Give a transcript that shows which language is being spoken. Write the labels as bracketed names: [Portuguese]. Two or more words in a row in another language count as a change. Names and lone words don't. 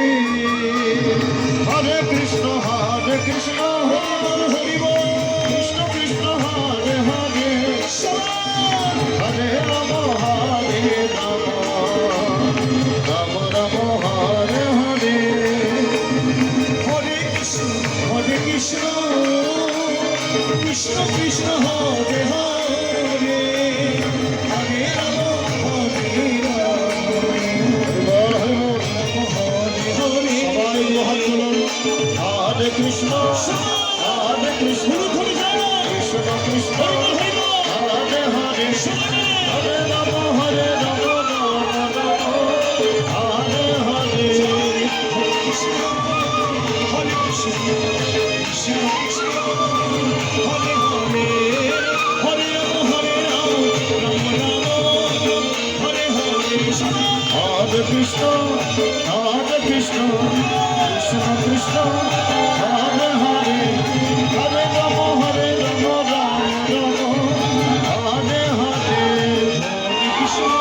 [Sanskrit] হরে কৃষ্ণ কৃষ্ণ হরি বল কৃষ্ণ কৃষ্ণ হরে হরে হরে রাম হরে রাম রাম রাম হরে হরে হরে কৃষ্ণ কৃষ্ণ কৃষ্ণ হরে হরে হরে রাম হরে রাম [Bangla] সবাই মহান বলুন [Sanskrit] হরে কৃষ্ণ কৃষ্ণ কৃষ্ণ হরে হরে হরে রাম হরে রাম রাম রাম হরে হরে হরে কৃষ্ণ হরে হরে হরে রাম হরে রাম রাম রাম হরে হরে হরে কৃষ্ণ কৃষ্ণ কৃষ্ণ হরে হরে হরে রাম হরে রাম রাম রাম হরে হরে হরে কৃষ্ণ